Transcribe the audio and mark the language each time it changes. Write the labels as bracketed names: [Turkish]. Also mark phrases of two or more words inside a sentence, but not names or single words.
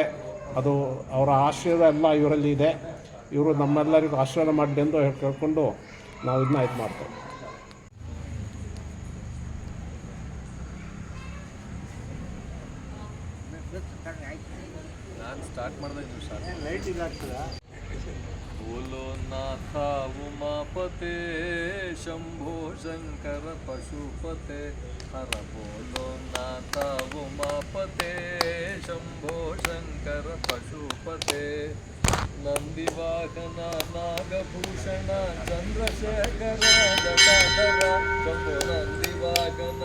[Kannada] ಅದು ಅವರ ಆಶೀರ್ವಾದ ಎಲ್ಲ ಇವರಲ್ಲಿ ಇದೆ. ಇವರು ನಮ್ಮೆಲ್ಲರಿಗೂ ಆಶೀರ್ವಾದ ಮಾಡಲಿ ಎಂದು ಕೇಳ್ಕೊಂಡು ನಾವು ಇದನ್ನ ಇದು ಮಾಡ್ತೇವೆ. ನಾನು ಸ್ಟಾರ್ಟ್ ಮಾಡಿದೆ ಸರ್. ಲೈಟಿಂಗ್ ಆಗ್ತದಾ? [Hindi] बोलो नाथ उमापते शंभो शंकर पशुपते हर बोलो नाथ उमापते शंभो शंकर पशुपते नंदिवाहन नागभूषण चंद्रशेखर जटाधर शंभो नंदिवाहन